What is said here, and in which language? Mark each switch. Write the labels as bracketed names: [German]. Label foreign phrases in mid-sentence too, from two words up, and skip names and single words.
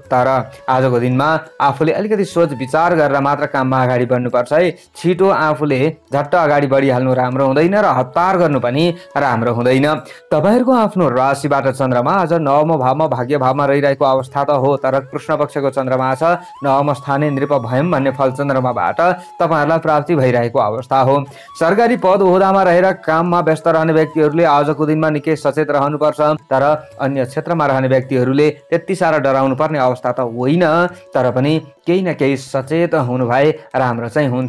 [Nepali] तर आजको दिनमा आफूले अलिकति सोच विचार गरेर मात्र काममा अगाडि बढ्नुपर्छ है। छिटो आफूले झट्ट अगाडि बढिहाल्नु राम्रो हुँदैन र हतार गर्नु पनि राम्रो हुँदैन। तपाईहरुको आफ्नो राशिबाट चन्द्रमा आज नवम भावमा भाग्य भावमा रहिरहेको अवस्था त हो। तर कृष्ण पक्षको चन्द्रमा छ। [Sanskrit] नवम स्थाने नृप भयम [Nepali] भन्ने फल चन्द्रमाबाट तपाईहरुलाई प्राप्ति भइरहेको अवस्था हो। सरकारी पद ओहदामा रहेर काममा व्यस्त रहने व्यक्तिहरूले आजको दिनमा निकै सचेत रहनुपर्छ। तर अन्य क्षेत्रमा रहने व्यक्तिहरूले त्यति साह्रो डराउनु पर्ने अवस्था त होइन। तर पनि केही न केही सचेत हुनु भए राम्रो चाहिँ हुन्छ।